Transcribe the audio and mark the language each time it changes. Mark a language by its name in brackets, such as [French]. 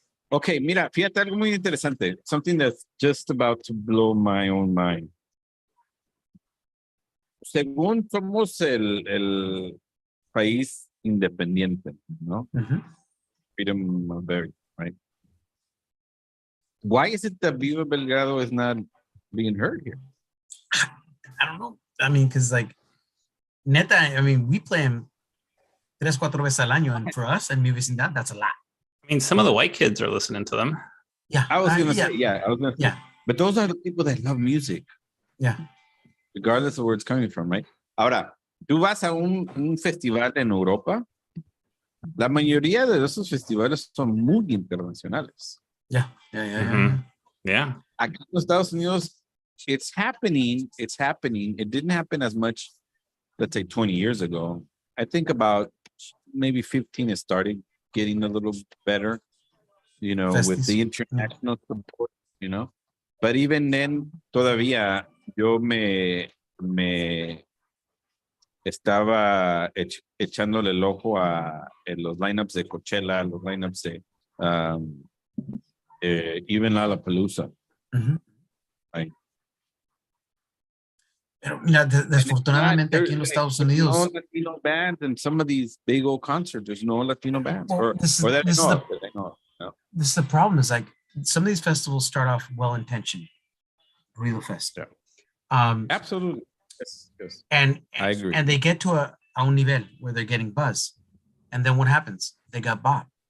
[Spanish] Okay, mira, fíjate algo muy interesante. [English] Something that's just about to blow my own mind. [Spanish] Según somos el país independiente, ¿no? [English] Freedom of very, right? Why is it that Viva Belgrado is not being heard here? I don't know. I mean, because like, [Spanish] neta, [English] I mean, we play them [Spanish] 3-4 veces al año, [English] and for us and [Spanish] mi vecindad, [English] that's a lot. I mean, some of the white kids are listening to them. Yeah. I was gonna say. But those are the people that love music. Yeah. Regardless of where it's coming from, right? [Spanish] Ahora, tú vas a un festival en Europa, la mayoría de esos festivales son muy internacionales. [English] Yeah. Yeah. [Spanish] Aquí en los Estados Unidos, [English] it's happening. It didn't happen as much, let's say 20 years ago. I think about maybe 15 it started getting a little better, you know, with the international support, you know. But even then, [Spanish] todavía yo me estaba echándole el ojo a los lineups de Coachella, los lineups de even Lollapalooza. [English] Right. [Spanish] Pero mira, desafortunadamente aquí en los Estados Unidos. [English] No Latino bands and some of these big old concerts, there's no Latino bands. Well, this is the problem, is like some of these festivals start off well-intentioned. Real Fest. Yeah. Absolutely. Yes. And I agree. And they get to [Spanish] a un nivel [English] where they're getting buzz. And then what happens? They got bought.